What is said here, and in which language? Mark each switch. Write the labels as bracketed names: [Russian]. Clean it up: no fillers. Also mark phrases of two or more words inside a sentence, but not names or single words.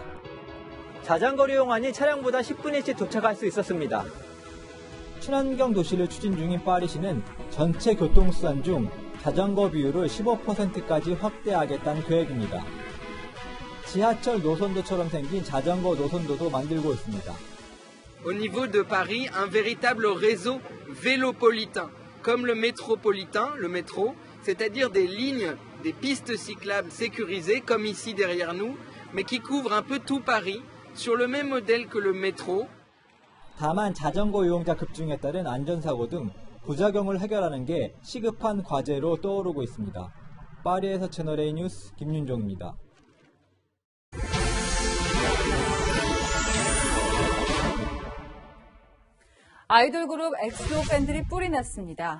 [Korean] 자전거를 이용하니 차량보다 10분 일찍 도착할 수 있었습니다. 친환경 도시를 추진 중인 파리시는 전체 교통수단 중 자전거 비율을 15%까지 확대하겠다는 계획입니다. 지하철 노선도처럼 생긴 자전거 노선도도 만들고 있습니다. [French] Au niveau de Paris, un véritable réseau vélopolitain, comme le métropolitain, le métro, c'est-à-dire des lignes, des pistes cyclables sécurisées, comme ici derrière nous, mais qui couvrent un peu tout Paris, sur le même modèle que le métro. [Korean] 다만 자전거 이용자 급증에 따른 안전사고 등 부작용을 해결하는 게 시급한 과제로 떠오르고 있습니다. 파리에서 채널A 뉴스 김윤종입니다. 아이돌 그룹 엑소 팬들이 뿔이 났습니다.